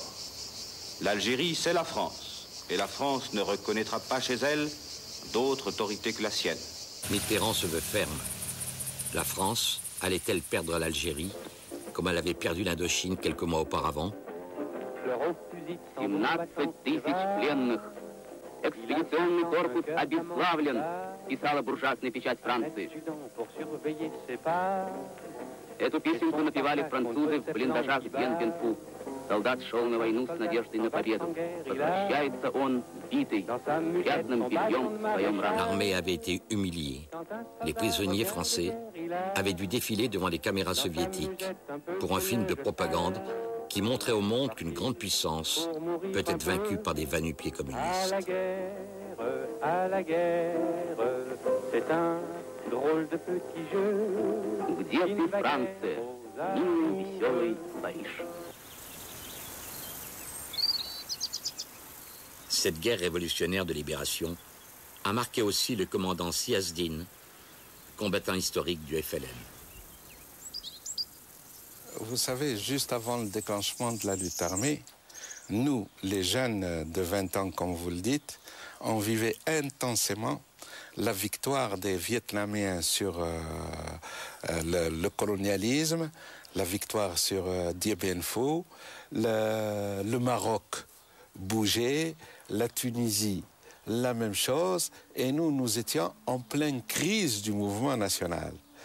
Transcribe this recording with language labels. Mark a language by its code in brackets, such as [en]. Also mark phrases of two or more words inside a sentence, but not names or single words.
[fr] L'Algérie, c'est la France, et la France ne reconnaîtra pas chez elle d'autre autorité que la sienne. Mitterrand se veut ferme. La France allait-elle perdre l'Algérie, comme elle avait perdu l'Indochine quelques mois auparavant? [ru] 17 тысяч пленных. Экспедиционный корпус обезглавлен, писала буржуазная печать Франции. Эту песенку напевали французы в блиндажах Дьен-Bien-Phu. Солдат шел на войну с надеждой на победу. Возвращается он, битый, грязным бельем в своем ране. [fr] L'armée avait été humiliée. Les prisonniers français avaient dû défiler devant les caméras soviétiques pour un film de propagande qui montrait au monde qu'une grande puissance peut être vaincue par des va-nu-pieds communistes. À la guerre, c'est un drôle de petit jeu. [ru] Где ты, Франция, милый, веселый Париж. [fr] Cette guerre révolutionnaire de libération a marqué aussi le commandant Siyazdine, combattant historique du FLN. Vous savez, juste avant le déclenchement de la lutte armée, nous, les jeunes de 20 ans, comme vous le dites, on vivait intensément la victoire des Vietnamiens sur le colonialisme, la victoire sur Dien Bien Phu, le Maroc bougeait, la Tunisie, la même chose, et nous étions en pleine crise du mouvement national.